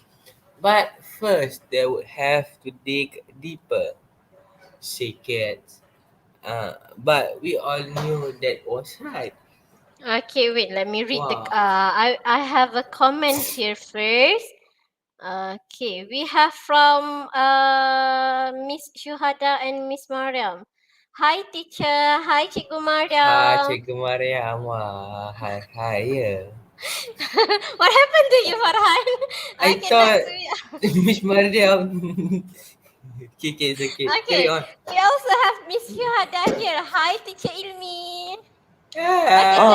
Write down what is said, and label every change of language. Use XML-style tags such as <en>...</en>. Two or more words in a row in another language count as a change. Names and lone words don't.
<en>But first, they would have to dig deeper, say kids. But we all knew that was right. Okay, wait. Let me read the. Wow. I have a comment here first. Okay, we have from Miss Shuhada and Miss Mariam. Hi teacher, hi Cikgu Hi, Mariam. Cikgu Mariam. Wah, hi, hi, yeah. What happened to you, Farhan? I Okay, thought next we Miss Mariam. Okay, it's okay. okay. Carry on. We also have Miss Shuhada here. Hi teacher Ilmi. Okay, so</en>